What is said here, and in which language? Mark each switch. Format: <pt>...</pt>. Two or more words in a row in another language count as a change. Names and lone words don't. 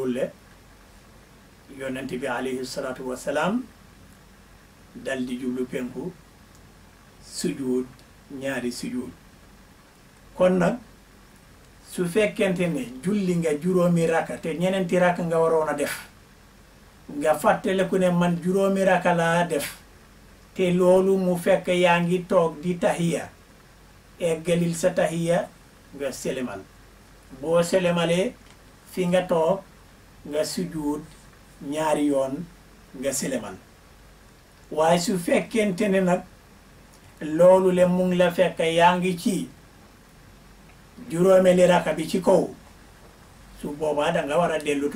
<wo>loolu le yonent bi</wo> <ar>عليه الصلاة والسلام</ar> <wo>dal di jublu penku sujud ñaari sujud kon nag su fekkente ne julli nga juróomi raka te ñeneenti raka nga waroon a def nga fàttaliku ne man juróomi raka laa def te loolu mu fekk yaa ngi toog di tahiya eggalil sa tahiya nga selemal boo selemalee fi nga toog nga sujjuut ñaari yoon nga selemal waaye su fekkente ne nag loolu le mu ngi la fekk yaa ngi ci juróomeli raka bi ci kaw su boobaa da nga war a dellu</wo>